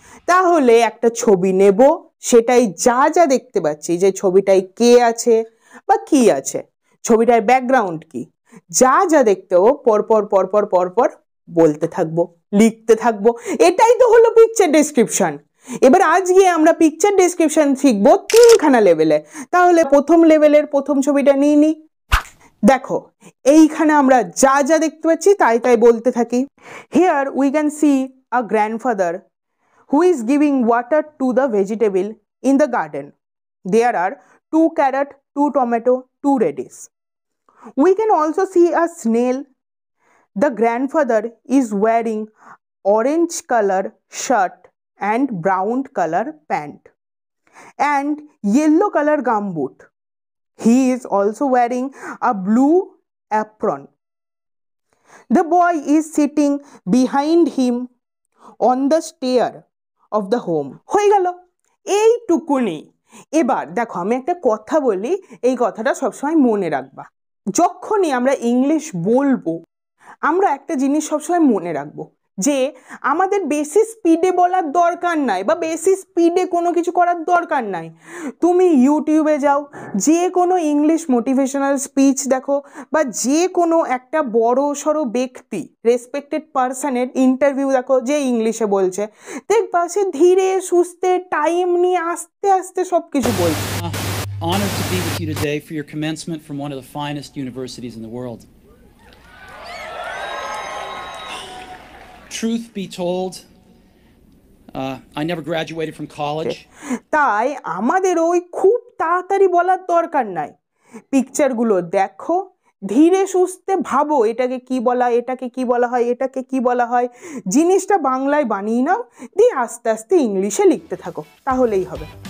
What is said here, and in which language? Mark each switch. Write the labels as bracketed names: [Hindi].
[Bangla] তাহলে একটা ছবি নেব, সেটাই যা যা দেখতে পাচ্ছি, যে ছবিটায় কে আছে বা কি আছে, ছবিটার ব্যাকগ্রাউন্ড কি, যা যা দেখতে পাবো পরপর পরপর পরপর বলতে থাকবো, লিখতে থাকবো। এটাই তো হলো পিকচার ডেসক্রিপশন। এবার আজকে আমরা পিকচার ডেসক্রিপশন শিখবো তিনখানা লেভেলে। তাহলে প্রথম লেভেলের প্রথম ছবিটা নিয়ে নিই। দেখো, এইখানে আমরা যা যা দেখতে পাচ্ছি তাই তাই বলতে থাকি। [English] Here we can see a grandfather who is giving water to the vegetable in the garden. There are 2 carrot, 2 tomato, 2 radish. We can also see a snail. The grandfather is wearing orange color shirt and brown color pant and yellow color gumboot. He is also wearing a blue apron. The boy is sitting behind him on the stair of the home. [Bangla] হয়ে গেল এইটুকুনি। এবার দেখো, আমি একটা কথা বলি, এই কথাটা সবসময় মনে রাখবা। যখনই আমরা ইংলিশ বলবো, আমরা একটা জিনিস সবসময় মনে রাখবো যে আমাদের বেশি স্পিডে বলার দরকার নাই বা বেশি স্পিডে কোনো কিছু করার দরকার নাই। তুমি ইউটিউবে যাও, যে কোনো ইংলিশ মোটিভেশনাল স্পিচ দেখো, বা যে কোনো একটা বড় সড়ো ব্যক্তি, রেসপেক্টেড পার্সনের ইন্টারভিউ দেখো, যে ইংলিশে বলছে, দেখবা সে ধীরে সুস্থে টাইম নিয়ে আস্তে আস্তে সব কিছু বলছে। [English] Honored to be with you today for your commencement from one of the finest universities in the world. Truth be told, I never graduated from college. [Bangla] তাই আমাদের ওই খুব তাড়াতাড়ি বলার দরকার নাই। পিকচারগুলো দেখো, ধীরে সুস্থে ভাবো এটাকে কি বলা, এটাকে কি বলা হয়, এটাকে কি বলা হয়, জিনিসটা বাংলায় বানিয়ে নাও, দিয়ে আস্তে আস্তে ইংলিশে লিখতে থাকো, তাহলেই হবে।